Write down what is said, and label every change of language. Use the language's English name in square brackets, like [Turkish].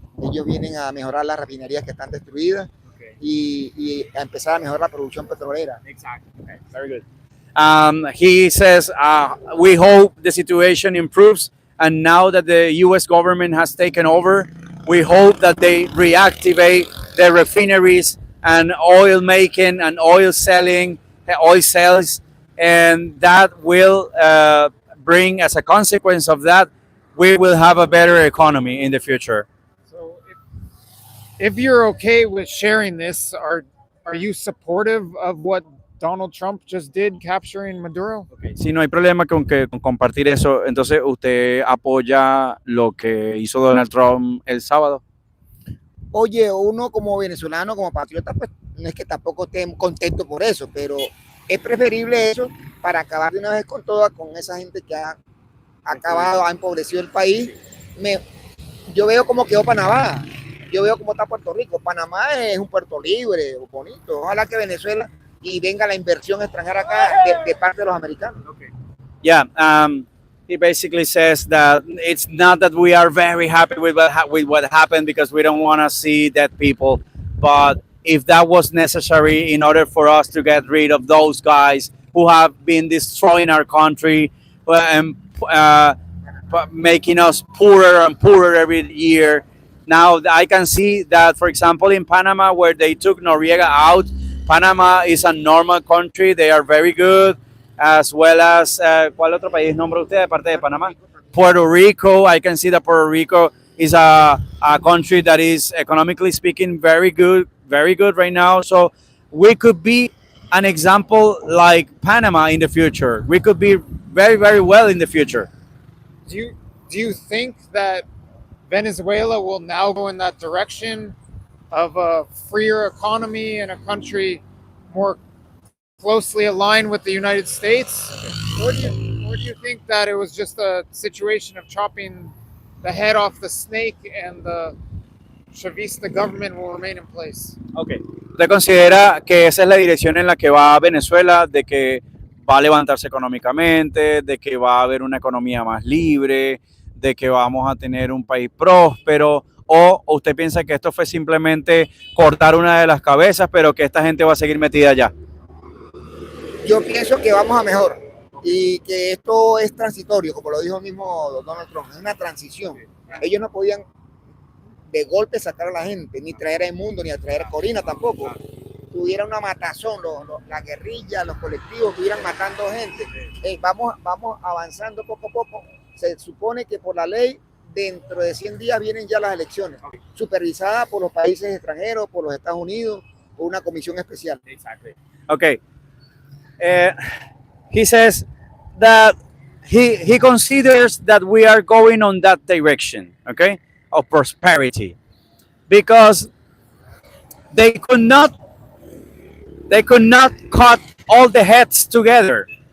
[Spanish] Ellos vienen a mejorar las refinerías que están destruidas y a empezar a mejorar la producción petrolera. [English] Exactly. Okay. Very good. He says, we hope the situation improves. And now that the U.S. government has taken over, we hope that they reactivate the refineries and oil making and oil selling, oil sales, and that will bring, as a consequence of that, we will have a better economy in the future. So if you're okay with sharing this, are you supportive of what Donald Trump just did capturing Maduro? [Spanish] Si no hay problema con compartir eso, entonces usted apoya lo que hizo Donald Trump el sábado. Oye, uno como venezolano, como patriota, pues no es que tampoco esté contento por eso, pero es preferible eso para acabar de una vez con toda, con esa gente que ha acabado, ha empobrecido el país. Yo veo cómo quedó Panamá, yo veo cómo está Puerto Rico. Panamá es un puerto libre, bonito. Ojalá que Venezuela y venga la inversión extranjera acá de parte de los americanos. [English] Yeah, he basically says that it's not that we are very happy with what happened because we don't want to see dead people, but if that was necessary in order for us to get rid of those guys who have been destroying our country and making us poorer and poorer every year. Now I can see that, for example, in Panama, where they took Noriega out, Panama is a normal country. They are very good, as well as, [Spanish] ¿cuál otro país nombra usted aparte de Panamá? Puerto Rico. [English] I can see that Puerto Rico is a country that is, economically speaking, very good right now. So we could be an example like Panama in the future. We could be very, very well in the future. Do you think that Venezuela will now go in that direction of a freer economy and a country more closely aligned with the United States? Or do you think that it was just a situation of chopping the head off the snake and the Chavista government will remain in place? Okay. [Spanish] ¿Usted considera que esa es la dirección en la que va Venezuela, de que va a levantarse económicamente, de que va a haber una economía más libre, de que vamos a tener un país próspero? ¿O usted piensa que esto fue simplemente cortar una de las cabezas, pero que esta gente va a seguir metida allá? Yo pienso que vamos a mejor y que esto es transitorio, como lo dijo el mismo Donald Trump, es una transición. Ellos no podían de golpe sacar a la gente, ni traer a Mundo, ni a traer a Corina tampoco. Tuviera una matazón, la guerrilla, los colectivos estuvieran matando gente. Vamos avanzando poco a poco. Se supone que por la ley, dentro de 100 días vienen ya las elecciones, supervisadas por los países extranjeros, por los Estados Unidos, por una comisión especial. [English] Exactly. Okay. He says that he considers that we are going on that direction, okay, of prosperity, because they could not cut all the heads together.